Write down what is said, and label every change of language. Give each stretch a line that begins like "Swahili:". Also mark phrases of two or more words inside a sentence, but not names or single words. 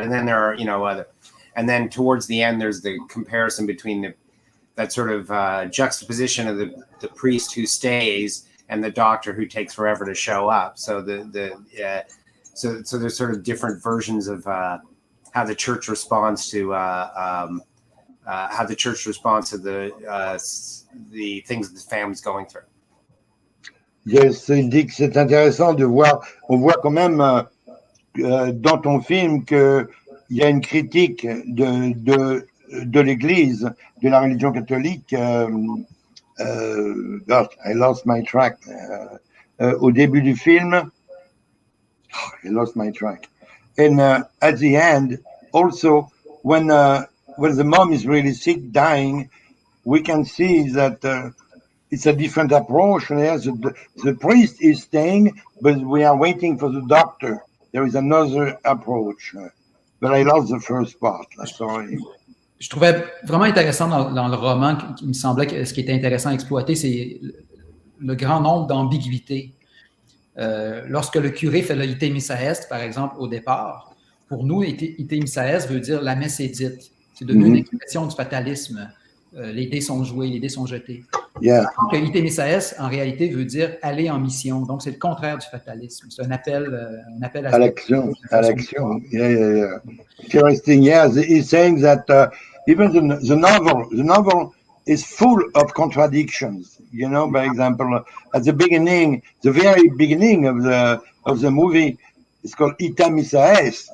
English: And then there are and then towards the end there's the comparison between that sort of juxtaposition of the priest who stays and the doctor who takes forever to show up. So so there's sort of different versions of how the church responds to the things that the family's going through. Yes,
French: il dit que c'est intéressant de voir. On voit quand même dans ton film qu'il y a une critique de l'Église, de la religion catholique.
English: God, I lost my track.
French: Au début du film,
English: I lost my track. And at the end, also, when the mom is really sick, dying, we can see that it's a different approach. The priest is staying, but we are waiting for the doctor. There is another approach. But I lost the first part. Sorry.
French: Je trouvais vraiment intéressant dans le roman, qui me semblait que ce qui était intéressant à exploiter, c'est le grand nombre d'ambiguïtés. Lorsque le curé fait le
Latin: ite missa est,
French: par exemple, au départ, pour nous,
Latin: ite missa est
French: veut dire la messe est dite. C'est devenu une expression du fatalisme. Les dés sont joués, les dés sont jetés.
English: Yeah.
French: Alors que
Latin: ite missa est,
French: en réalité, veut dire aller en mission. Donc, c'est le contraire du fatalisme. C'est un appel à l'action.
English: Yeah. Interesting. Yeah, he's saying that even the novel is full of contradictions. You know, by example, at the beginning, the very beginning of the movie, it's called Ita Missa Est.